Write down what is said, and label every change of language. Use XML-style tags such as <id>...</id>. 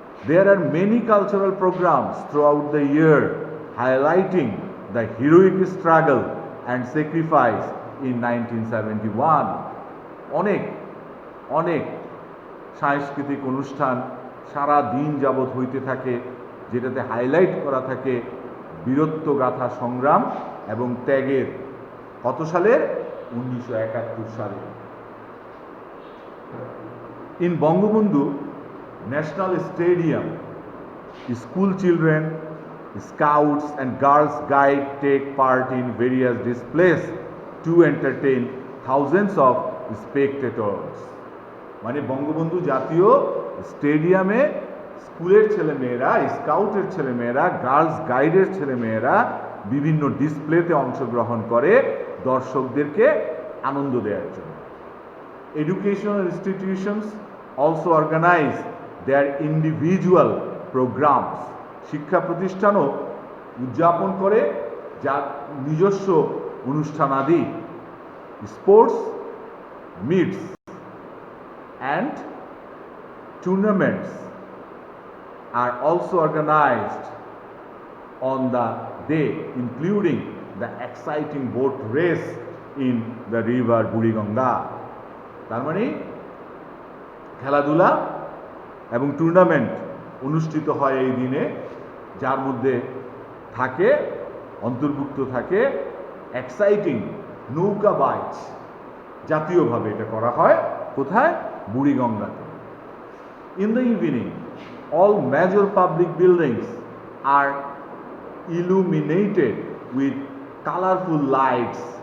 <en>There are many cultural programs throughout the year highlighting the heroic struggle and sacrifice in 1971.</en> <bn>অনেক সাংস্কৃতিক অনুষ্ঠান সারা দিন যাবৎ হইতে থাকে, যেটাতে হাইলাইট করা থাকে বীরত্বগাথা সংগ্রাম এবং ত্যাগের। কত সালের? 1971 সালে।</bn> <en>In Bangabandhu National Stadium, school children, scouts and girls guide take part in various displays to entertain thousands of spectators.</en> <bn>মানে বঙ্গবন্ধু জাতীয় স্টেডিয়ামে স্কুলের ছেলেমেয়েরা, স্কাউটের ছেলেমেয়েরা, গার্লস গাইডের ছেলেমেয়েরা বিভিন্ন ডিসপ্লেতে অংশগ্রহণ করে দর্শকদেরকে আনন্দ দেওয়ার জন্য।</bn> <en>Educational institutions also organize their individual programs.</en> <bn>শিক্ষা প্রতিষ্ঠানও উদযাপন করে যা নিজস্ব অনুষ্ঠানাদি।</bn> <en>Sports meets and tournaments are also organized on the day, including the exciting boat race in the river Buriganga.</en> <bn>তার মানে খেলাধুলা এবং টুর্নামেন্ট অনুষ্ঠিত হয় এই দিনে, যার মধ্যে থাকে অন্তর্ভুক্ত থাকে এক্সাইটিং নৌকা বাইচ। জাতীয়ভাবে এটা করা হয় কোথায়? বুড়িগঙ্গাতে।</bn> <en>In the evening, all major public buildings are illuminated with colorful lights.</en>